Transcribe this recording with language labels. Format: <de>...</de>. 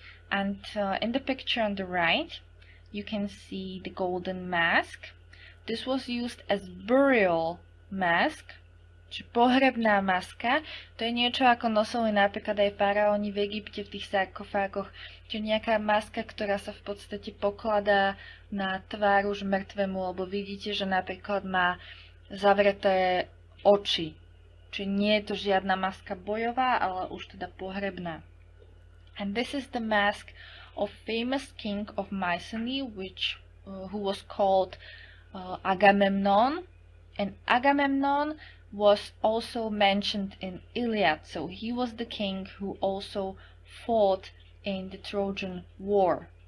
<en>And in the picture on the right, you can see the golden mask. This was used as burial mask,</en> <sk>či pohrebná maska. To je niečo, ako nosili napríklad aj faraóni v Egypte v tých sarkofágoch. To je nejaká maska, ktorá sa v podstate pokladá na tvár už mŕtvemu, lebo vidíte, že napríklad má zavreté oči. Čiže nie je to žiadna maska bojová, ale už teda pohrebná.</sk> <en>And this is the mask of famous king of Mycenae, who was called Agamemnon. And Agamemnon was also mentioned in Iliad, so he was the king who also fought in the Trojan War.</en>